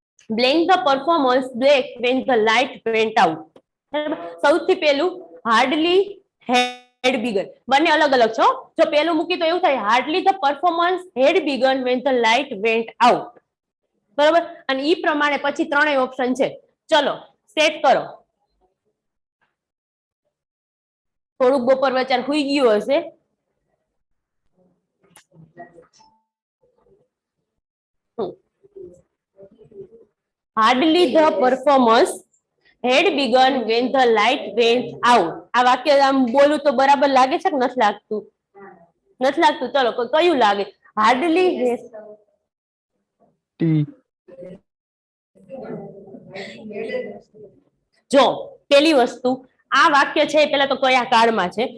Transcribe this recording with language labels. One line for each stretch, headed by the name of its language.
English: Blank the performance black when the light went out.
Gujarati: સૌથી પહેલું
English: Hardly had begun.
Gujarati: બંને અલગ અલગ છો. જો પહેલું મૂકી તો એવું થાય
English: hardly the performance had begun when the light went out
Gujarati: બરાબર. અને ઈ પ્રમાણે પછી ત્રણેય ઓપ્શન છે. ચલો સેટ કરો. થોડુંક બપોર વચાર હુઈ ગયું હશે.
English: Hardly the performance had begun when the light went out.
Gujarati: આ વાક્ય આમ બોલું તો બરાબર લાગે છે કે નથી લાગતું? નથી લાગતું. ચલો કયું લાગે? હાર્ડલી જો પેલી વસ્તુ આ વાક્ય છે પેલા તો કયા કાળમાં છે?